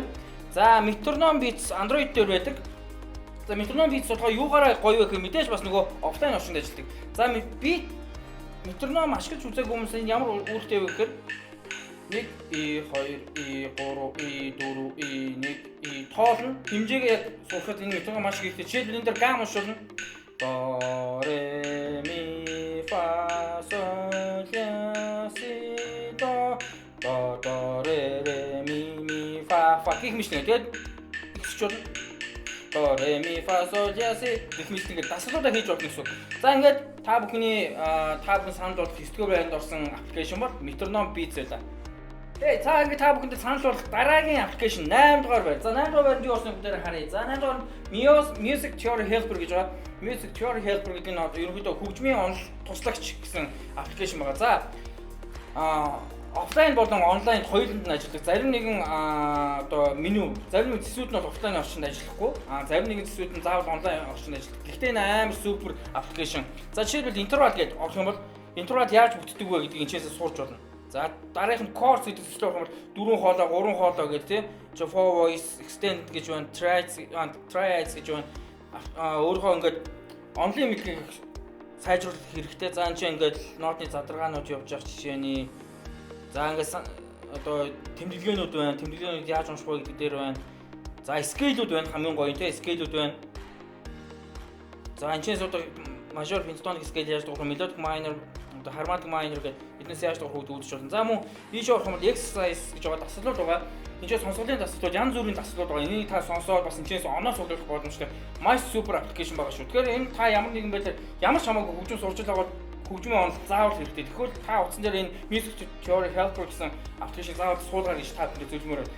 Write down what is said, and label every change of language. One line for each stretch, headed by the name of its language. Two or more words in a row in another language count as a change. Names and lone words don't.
Mongolian: За Metronome Beats Android дээр байдаг. За Metronome Beats болохоор юугаараа гоё вэ гэхээр мэдээж бас нөгөө офлайн орчинд ажилладаг. За би Metronome ашиглаж үзээгүй хүмүүс энэ ямар үүрэгтэй вэ гэхээр 1 2 3 4 1 тоол нь хэмжээгээ яг суухад энэ метронome маш их хэрэгтэй. Жишээлбэл энэ дээр гам уншуулна. Do re mi fa sol la si do re mi fa гэх мэт нэг тэгээд ихсчүүл do re mi fa sol la si гэх мэт нэг дасгалуудаа хийж болно гэсэн. За ингээд та бүхний та бүхэн санал болгох 9 дугаар байранд орсон аппликейшн бол Metronome Beats байлаа. Тэгээ цаа ингээд та бүхэнд санал болгох дараагийн аппликейшн 8 дугаар байна. За 8 дугаар байранд юу орсныг бүгдээр харъя. За 8 дугаар Music Theory Helper гэж байгаа. Music Theory Helper гэдэг нь ерөнхийдөө хөгжмийн онол туслагч гэсэн аппликейшн байгаа. За офлайн болон онлайн хоёуланд нь ажилладаг. Зарим нэгэн одоо меню, зарим зэсүүд нь бол офлайн орчинд ажиллахгүй. Зарим нэгэн зэсүүд нь заавал онлайн орчинд ажилладаг. Гэхдээ энэ амар супер аппликейшн. За жишээлбэл интервал гэж орох юм бол интервал яаж бүтдэг вэ гэдгийг энэчээс сурч болно. За дараагийнх нь course гэдэг зүйл болох юм бол 4 хоолой, 3 хоолой гэх тийм
English: for voice extend
Mongolian: гэж байна, triads гэж байна. Өөрөөхөө ингээд онлайн микрийг сайжруулах хэрэгтэй. За энэ чинь ингээд нотны задрагаанууд явж байгаа жишээний. За ингээд одоо тэмдэглээнүүд байна. Тэмдэглээнүүд яаж унших вэ гэдэг дээр байна. За scale-үүд байна, хамгийн гоё тийм scale-үүд байна. За энэ чинь одоо
English: major pentatonic scale
Mongolian: яаж дуурах,
English: melodic minor,
Mongolian: одоо
English: harmonic minor
Mongolian: гэдэг эднээс яаж дуурах гэдэг үзэж болно. За мөн ийш орох юм бол exercise гэж байгаа дасгалууд байгаа. Энд чинь сонсголын дасгалууд, янз бүрийн дасгалууд байгаа. Энийг та сонсоод бас энэчээс оноо суглах боломжтой. Маш супер аппликейшн байгаа шүү. Тэгэхээр энэ та ямар нэгэн байдлаар ямар ч хамаагүй хөгжим сурч байгаа бол хөгжмийн онол заавал хэрэгтэй. Тэгэхвэл та утсан дээр энэ Music Theory Helper гэсэн аппликейшн заавал суулгаарай гэж та бүхэнд зөвлөмөр байна.